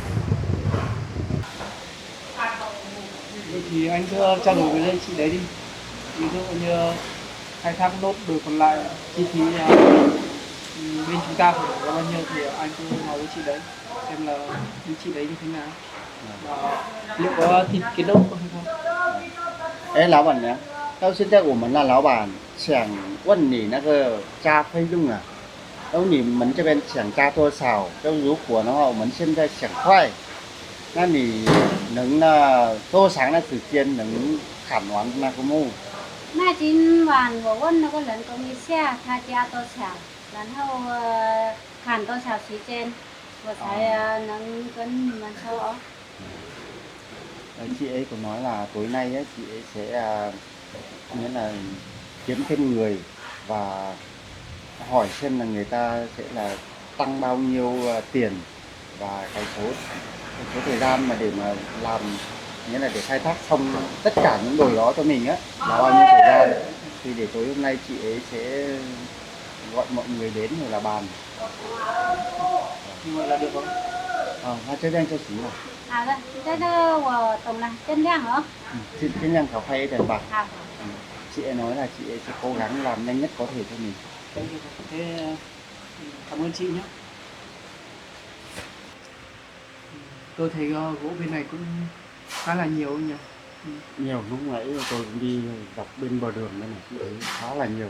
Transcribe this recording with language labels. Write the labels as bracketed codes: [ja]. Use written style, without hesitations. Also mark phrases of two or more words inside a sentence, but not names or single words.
[vi] Thì anh cứ trao đổi với chị đấy đi. Ví dụ như khai thác nốt đồ còn lại, chi phí bên chúng ta phải bỏ ra bao nhiêu thì anh cứ nói với chị đấy xem là với chị đấy như thế nào và liệu có thịt tiến độ hay không. [zh] 哎，老板娘，到现在我们的老板想问你那个加费用啊，然后你们这边想加多少？就如果的话，我们现在想快，那你能多长的时间能砍完那个木？那今晚我问那个人工一下，他加多少，然后喊多少时间，我才能跟你们说哦。 [vi] Chị ấy có nói là tối nay ấy, chị ấy sẽ nghĩa là kiếm thêm người và hỏi xem là người ta sẽ là tăng bao nhiêu tiền và cái số thời gian mà để mà làm, nghĩa là để khai thác xong tất cả những đồi đó cho mình á là bao nhiêu thời gian, thì để tối hôm nay chị ấy sẽ gọi mọi người đến rồi là bàn. Nhưng mà là được không? [zh] 那这边就行了。好的，这个我懂了，尽量哦。 [vi] 尽量 khảo phay tiền bạc. [zh] 好。 [vi] Chị ấy nói là chị ấy sẽ cố gắng làm nhanh nhất có thể cho mình. Thế cảm ơn chị nhé. Tôi thấy gỗ bên này cũng khá là nhiều nhỉ. Nhiều, lúc nãy tôi cũng đi dọc bên bờ đường đây này, chị ấy khá là nhiều.